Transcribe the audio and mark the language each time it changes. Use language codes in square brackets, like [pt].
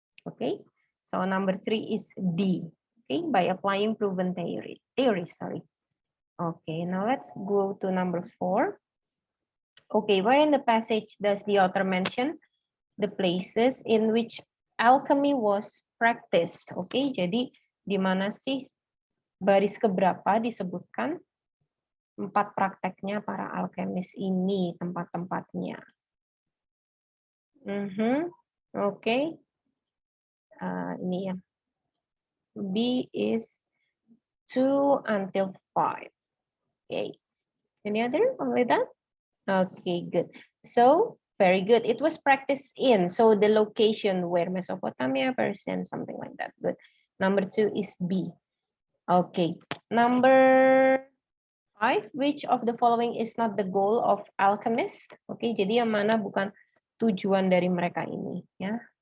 [en] Okay, so number 3 is D. Okay, by applying proven theories. Sorry. Okay, now let's go to number 4. Okay, where in the passage does the author mention the places in which alchemy was practiced? [id] Okay, jadi di mana sih baris keberapa disebutkan 4 prakteknya para alkemis ini, tempat-tempatnya? [en] Okay. [id] Ini ya. [en] B is 2 until 5. Okay. Any other? Only that? Okay, good. So, very good. It was practiced in. So, the location where Mesopotamia, Persian, something like that. Good. Number 2 is B. Okay. Number 5, which of the following is not the goal of alchemist? [id] Okay, jadi yang mana bukan tujuan dari mereka ini, ya?